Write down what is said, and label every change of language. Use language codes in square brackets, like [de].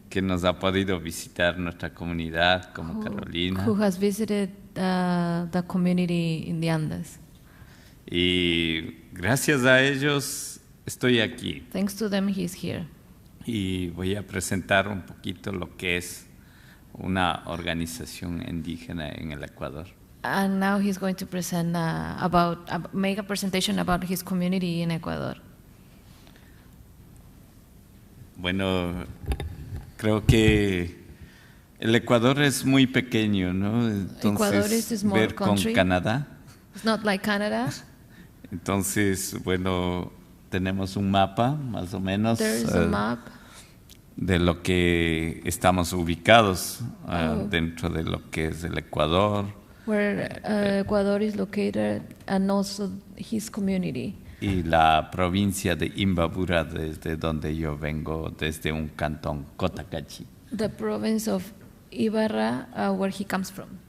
[es] que nos ha podido visitar nuestra comunidad como Carolina. [en] who has visited the community in the Andes. [es] Y gracias a ellos estoy aquí. [en] Thanks to them, he's here. [es] Y voy a presentar un poquito lo que es una organización indígena en el Ecuador. [en] And now he's going to present make a presentation about his community in Ecuador. [es] Bueno, creo que el Ecuador es muy pequeño, ¿no? [en] Ecuador is a small [es] ver con [en] country. [es] Canadá. [en] It's not like Canada. [es] Entonces, bueno, tenemos un mapa más o menos [en] There is a map [es] de lo que estamos ubicados Oh. dentro de lo que es el Ecuador [en] where Ecuador is located and also his community. [es] y la provincia de Imbabura, desde donde yo vengo, desde un cantón Cotacachi. [en] The province of Ibarra, where he comes from.